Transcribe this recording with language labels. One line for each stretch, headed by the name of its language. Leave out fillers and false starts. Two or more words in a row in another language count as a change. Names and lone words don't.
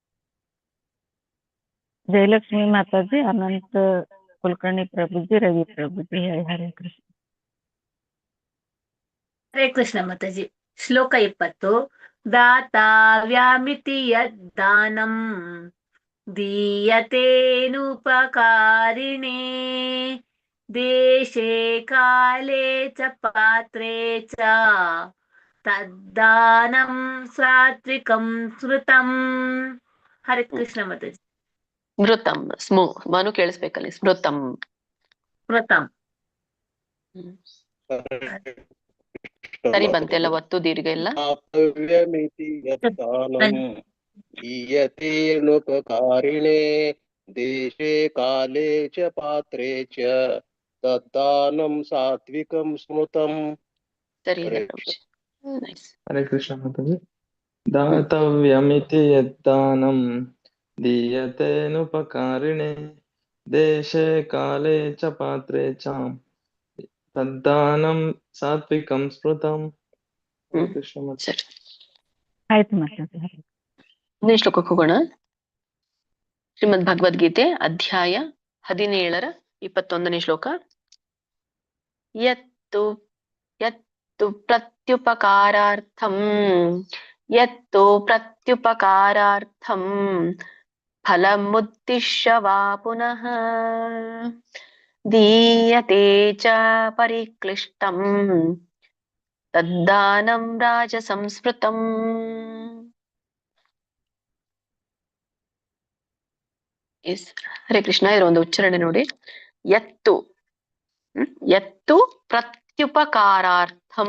Kannada: ಜಯಲಕ್ಷ್ಮಿ ಮಾತಾಜಿ, ಅನಂತ ಕುಲಕರ್ಣಿ ಪ್ರಭುಜಿ, ರವಿ ಪ್ರಭುಜಿ. ಹರೇ ಕೃಷ್ಣ. ಹರೇ ಕೃಷ್ಣ ಮಾತಾಜಿ. ಶ್ಲೋಕ 20.
Sanskrit: ದಾತವ್ಯಮಿತಿ ಯದ್ದಾನಂ ದೀಯತೇನುಪಕಾರಿಣೇ ದೇಶೇ ಕಾಲೇ ಚ ಪಾತ್ರೇ ಚ ತದ್ದಾನಂ ಸಾತ್ವಿಕಂ ಸ್ಮೃತಂ.
Kannada: ಹರೇ ಕೃಷ್ಣ ಮಾತಾಜಿ. ಸ್ಮೃತಂ, ಮನು ಕೇಳಿಸ್ಬೇಕಲ್ಲಿ, ಸ್ಮೃತಂ. ಸ್ಮೃತಂ ಸರಿ ಬಂತೆಲ್ಲ, ಒತ್ತು ದೀರ್ಘ ಎಲ್ಲ.
Sanskrit: ದೀಯತೇನುಪಕಾರಿಣೇ ದೇಶೇ ಕಾಲೇ ಚ ಪಾತ್ರೇ ಚ ತದ್ದಾನಂ ಸಾತ್ವಿಕಂ ಸ್ಮೃತಂ.
Kannada: ಸರಿ. ಹರೇ ಕೃಷ್ಣ ಮಾತಾಜಿ.
Sanskrit: ದಾತವ್ಯಮಿತಿ ಯದ್ದಾನಂ ದೀಯತೇನುಪಕಾರಿಣೇ ದೇಶೇ ಕಾಲೇ ಚ ಪಾತ್ರೇ ಚ ತದ್ದಾನಂ ಸಾತ್ವಿಕಂ ಸ್ಮೃತಂ.
Kannada: ಕೃಷ್ಣ ಮಾತಾಜಿ. ಆಯ್ತು ಮಾತಾಜಿ. ಮುಂದಿನ ಶ್ಲೋಕಕ್ಕೆ ಹೋಗೋಣ. ಶ್ರೀಮದ್ ಭಗವದ್ಗೀತೆ ಅಧ್ಯಾಯ 17 21ನೇ ಶ್ಲೋಕ.
Sanskrit: ಯತ್ತು ಪ್ರತ್ಯುಪಕಾರಾರ್ಥಂ ಫಲಮುದ್ದಿಶ್ಯ ವಾ ಪುನಃ ದೀಯತೆ ಚ ಪರಿಕ್ಲಿಷ್ಟಂ ತದ್ದಾನಂ ರಾಜಸಂಸ್ಮೃತಂ.
Kannada: ಹರೇ ಕೃಷ್ಣ. ಇದರ ಒಂದು ಉಚ್ಚಾರಣೆ ನೋಡಿ.
Sanskrit: ಯತ್ತು ಪ್ರತ್ಯುಪಕಾರಾರ್ಥಂ.